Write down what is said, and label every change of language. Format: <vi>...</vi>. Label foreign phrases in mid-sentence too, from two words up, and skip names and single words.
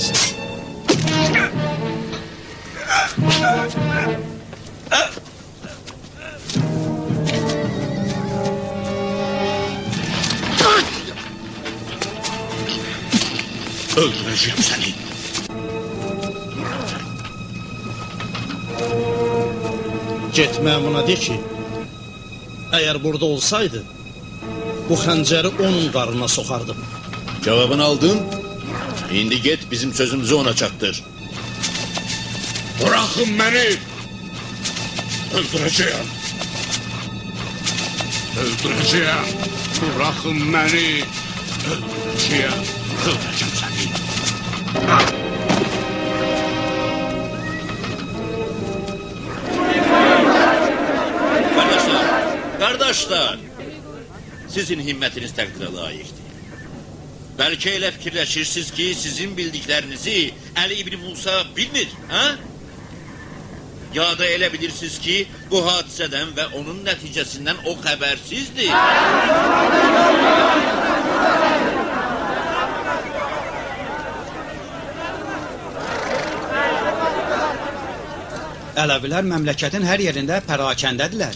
<az>Öldürəcəyəm səni. Get məmuna de ki, əgər burada olsaydı, bu xəncəri onun qarnına soxardım. Cevabını aldın. İndi get bizim sözümüzü ona çattır.</az> <tr>Bırakın beni. Öldüreceğim. Öldüreceğim. Bırakın beni. Öldüreceğim. Öldüreceğim seni. Kardeşler, sizin himmetiniz takdire layıktır.</tr> <az>Belki elə fikirləşirsiniz ki, sizin bildiklərinizi Əli İbni Musa bilmir, ha? Ya da elə bilirsiniz ki, bu hadisədən və onun nəticəsindən o xəbərsizdir. Ələvilər məmləkətin hər yerində pərakəndədirlər.</az>